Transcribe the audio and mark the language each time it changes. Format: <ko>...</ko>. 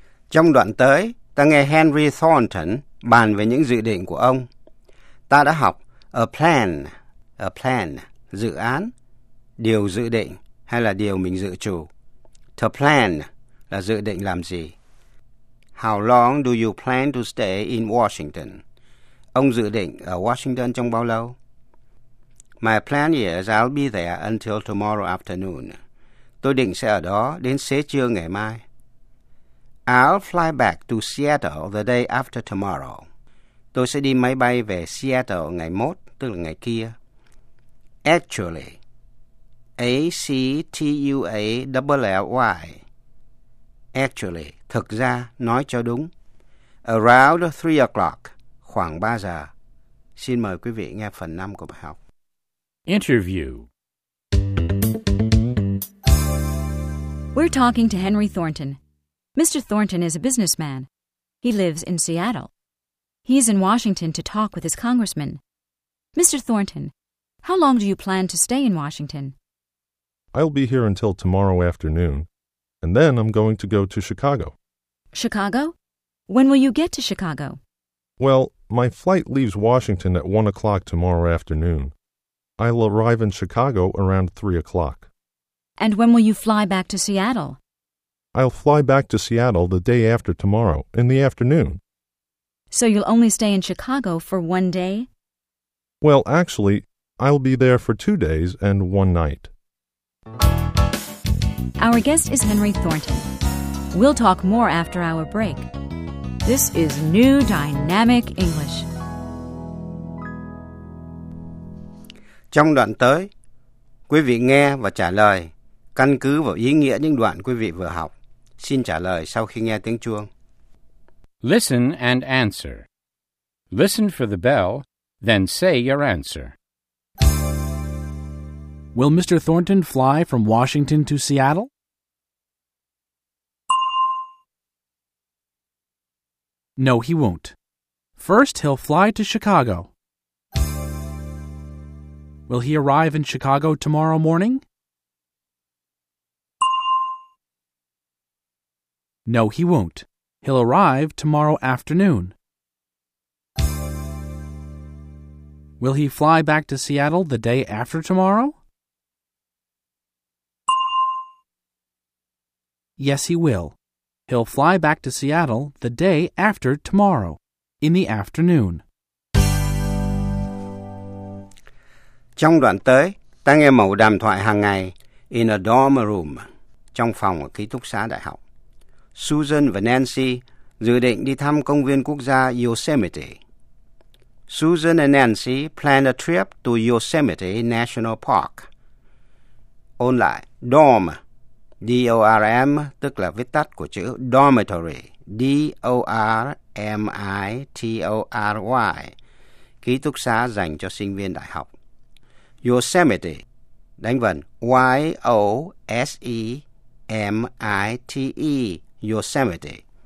<vi>Trong đoạn tới, ta nghe Henry Thornton bàn về những dự định của ông. Ta đã học a plan, dự án, điều dự định hay là điều mình dự chủ. To plan là dự định làm gì.</vi> <en>How long do you plan to stay in Washington?</en> <vi>Ông dự định ở Washington trong bao lâu?</vi> <en>My plan is I'll be there until tomorrow afternoon.</en> <vi>Tôi định sẽ ở đó đến xế trưa ngày mai.</vi> <en>I'll fly back to Seattle the day after tomorrow.</en> <vi>Tôi sẽ đi máy bay về Seattle ngày mốt, tức là ngày kia.</vi> <en>Actually, A-C-T-U-A-L-L-Y.</en> <vi>Actually, thực ra, nói cho đúng.</vi> <en>Around 3 o'clock,</en> <vi>khoảng 3 giờ. Xin mời quý vị nghe phần 5 của bài học.</vi> <en>Interview. We're talking to Henry Thornton. Mr. Thornton is a businessman. He lives in Seattle. He's in Washington to talk with his congressman. Mr. Thornton, how long do you plan to stay in Washington? I'll be here until tomorrow afternoon, and then I'm going to go to Chicago. Chicago? When will you get to Chicago? Well, my flight leaves Washington at 1 o'clock tomorrow afternoon. I'll arrive in Chicago around 3 o'clock. And when will you fly back to Seattle? I'll fly back to Seattle the day after tomorrow, in the afternoon. So you'll only stay in Chicago for one day? Well, actually, I'll be there for 2 days and one night. Our guest is Henry Thornton. We'll talk more after our break. This is New Dynamic English.</en> <vi>Trong đoạn tới, quý vị nghe và trả lời căn cứ vào ý nghĩa những đoạn quý vị vừa học. Xin trả lời sau khi nghe tiếng chuông.</vi> <en>Listen and answer. Listen for the bell, then say your answer. Will Mr. Thornton fly from Washington to Seattle? No, he won't. First, he'll fly to Chicago. Will he arrive in Chicago tomorrow morning? No, he won't. He'll arrive tomorrow afternoon. Will he fly back to Seattle the day after tomorrow? Yes, he will. He'll fly back to Seattle the day after tomorrow, in the afternoon.</en> <vi>Trong đoạn tới, ta nghe mẫu đàm thoại hàng ngày</vi> <en>in a dorm room,</en> <vi>trong phòng ở ký túc xá đại học. Susan và Nancy dự định đi thăm công viên quốc gia Yosemite.</vi> <en>Susan and Nancy plan a trip to Yosemite National Park.</en> <vi>Ôn lại, dorm, D-O-R-M, tức là viết tắt của chữ dormitory, D-O-R-M-I-T-O-R-Y, ký túc xá dành cho sinh viên đại học. Yosemite, đánh vần Y-O-S-E-M-I-T-E, Yosemite.</vi>